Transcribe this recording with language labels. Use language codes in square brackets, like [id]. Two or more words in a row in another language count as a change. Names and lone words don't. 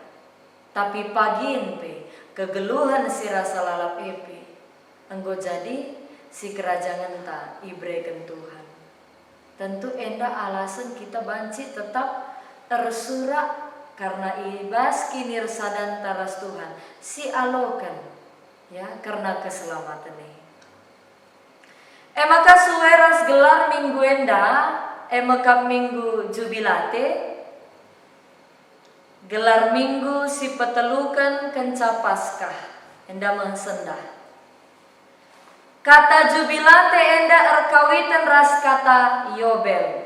[btx] Tapi pagin pe kegeluhan si rasa lalap epe. Enggo jadi si kerajaan ta ibreken Tuhan. Tentu enda alasan kita banci tetap tersurak karena ibas kinir sadan taras Tuhan si alokan ya karena keselamatan ini. Maka sueras gelar minggu enda maka minggu jubilate gelar minggu si petelukan kenca Paskah enda mengsendah. Kata jubilate enda erkawitan ras kata Yobel.